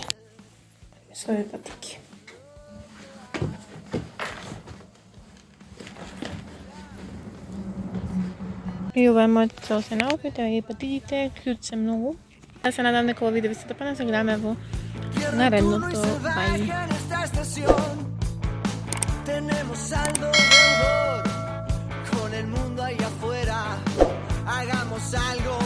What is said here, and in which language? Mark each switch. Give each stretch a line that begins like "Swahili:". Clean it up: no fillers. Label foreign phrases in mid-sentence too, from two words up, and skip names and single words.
Macedonian: Своји патики. И ова е мојот целосен аутфит, и патиките, клjuč се многу. Јас се надам дека ова видео ви се допадна, се гледаме во наредното. Бај!
Spanish: Tenemos saldo deudor con el mundo allá afuera. Hagamos algo.